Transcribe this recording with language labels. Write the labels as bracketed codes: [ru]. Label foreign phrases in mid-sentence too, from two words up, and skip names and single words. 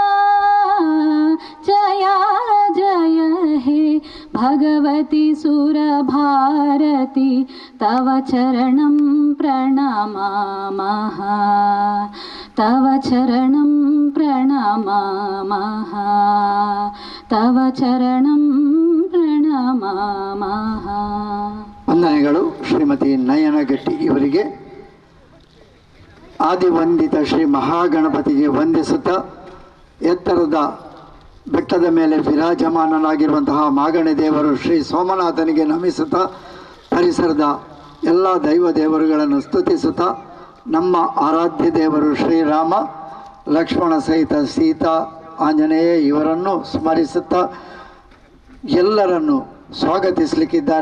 [sa] जय जय हे भगवती सुरभारती तव चरणं प्रणमामः. तव चरणं प्रणमामः. तव चरणं प्रणमामः. [kn] ವಂದನೆಗಳು ಶ್ರೀಮತಿ ನಯನಗಟ್ಟಿ ಇವರಿಗೆ. ಆದಿವಂದಿತ ಶ್ರೀ ಮಹಾಗಣಪತಿಗೆ ವಂದಿಸುತ್ತಾ ಎತ್ತರದ ಬೆಟ್ಟದ ಮೇಲೆ ವಿರಾಜಮಾನನಾಗಿರುವಂತಹ ಮಾಗಣೆ ದೇವರು ಶ್ರೀ ಸೋಮನಾಥನಿಗೆ ನಮಿಸುತ್ತಾ ಪರಿಸರದ ಎಲ್ಲ ದೈವ ದೇವರುಗಳನ್ನು ಸ್ತುತಿಸುತ್ತಾ ನಮ್ಮ ಆರಾಧ್ಯ ದೇವರು ಶ್ರೀರಾಮ ಲಕ್ಷ್ಮಣ ಸಹಿತ ಸೀತಾ ಆಂಜನೇಯ ಇವರನ್ನು ಸ್ಮರಿಸುತ್ತಾ ಎಲ್ಲರನ್ನು ಸ್ವಾಗತಿಸಲಿಕ್ಕಿದ್ದಾರೆ.